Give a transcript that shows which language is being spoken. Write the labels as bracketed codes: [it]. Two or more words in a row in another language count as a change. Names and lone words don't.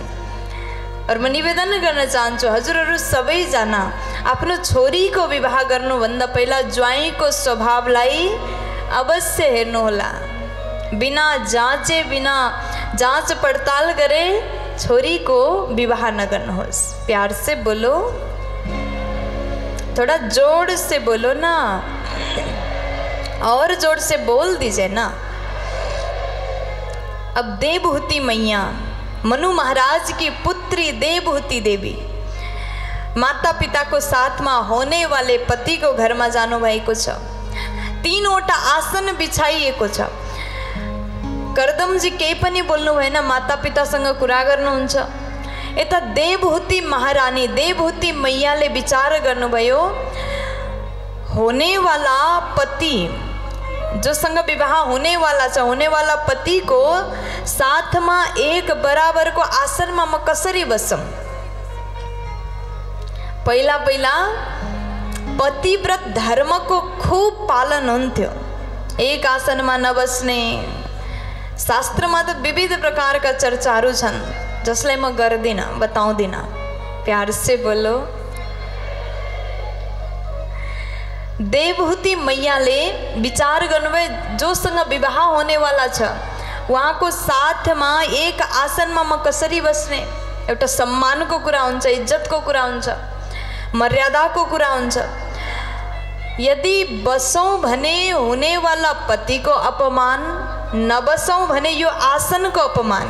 [ne] और म निवेदन गर्न चाहन्छु, हजुरहरू सबैजना आफ्नो छोरीको विवाह गर्नुभन्दा पहिला ज्वाइँको स्वभावलाई अवश्य हेर्नुहोला। [hi] बिना जाँचे, बिना जाँच पडताल [ne] गरे छोरी को विवाह न गर्नुहोस्। [hi] प्यार से बोलो, थोड़ा जोर से बोलो ना, और जोर से बोल दीजिए ना। [ne] अब देवहूति मैया, [hi] मनु महाराज की पुत्री [ne] देवहूति देवी, माता पिता को [hi] साथ में होने वाले पति को घर में [ne] जानु भएको छ। 3वटा आसन बिछाइएको छ। कर्दमजी केही पनि बोल्नु भएन, माता पितासँग कुरा गर्नुहुन्छ। यता देवहूति महारानी, देवहूति मैयाले विचार गर्नुभयो, [hi] होने वाला पति, [ne] जोसँग विवाह [hi] होने वाला [ne] छ, [hi] होने वाला पति को साथ में एक बराबर को आसन में [ne] म कसरी बसम। पहिला पहिला पतिव्रत धर्म को खूब पालन हुन्थ्यो। [hi] एक आसन में [ne] नबस्ने, [hi] शास्त्र में तो विविध प्रकार का [ne] चर्चाहरू छन्, जसलाई म गर्दिन, बताउँदिन। [hi] प्यार से बोलो। [ne] देवहूति मैयाले विचार गर्नुभयो, जोसँग विवाह [hi] होने वाला [ne] छ उहाँको साथमा एक आसनमा म कसरी बस्ने, एउटा सम्मानको कुरा हुन्छ, इज्जतको कुरा हुन्छ, मर्यादाको कुरा हुन्छ। यदि बसौँ भने हुनेवाला पतिको अपमान, नबसौँ भने यो आसनको अपमान।